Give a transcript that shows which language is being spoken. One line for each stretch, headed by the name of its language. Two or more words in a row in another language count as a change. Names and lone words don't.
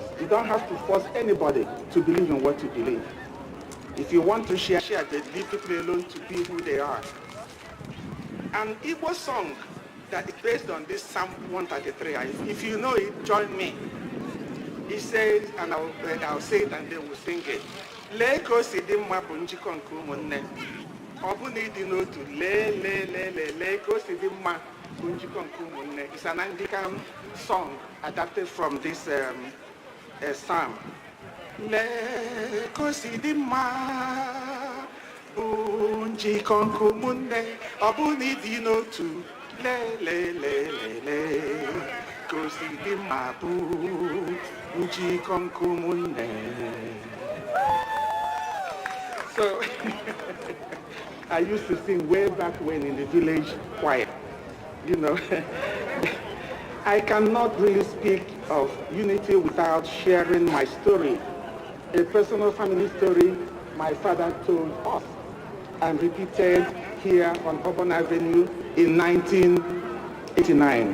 English: You don't have to force anybody to believe in what you believe. If you want to share, but leave people alone to be who they are. An Igbo song that is based on this Psalm 133, if you know it, join me. It says, and I'll say it and then we'll sing it.
Igbo: Lee ka o si dị mma bụ njikọ nke ụmụnne. Ọ bụ na ịdị n'otu, lee ka o si dị mma bụ njikọ nke ụmụnne.
English: It's an Anglican song adapted from this psalm.
Igbo: Lee ka o si dị mma bụ njikọ nke ụmụnne. Ọ bụ na ịdị n'otu, lee ka o si dị mma bụ njikọ nke ụmụnne.
English: So, I used to sing way back when in the village choir, you know. I cannot really speak of unity without sharing my story, a personal family story my father told us and repeated here on Auburn Avenue in 1989.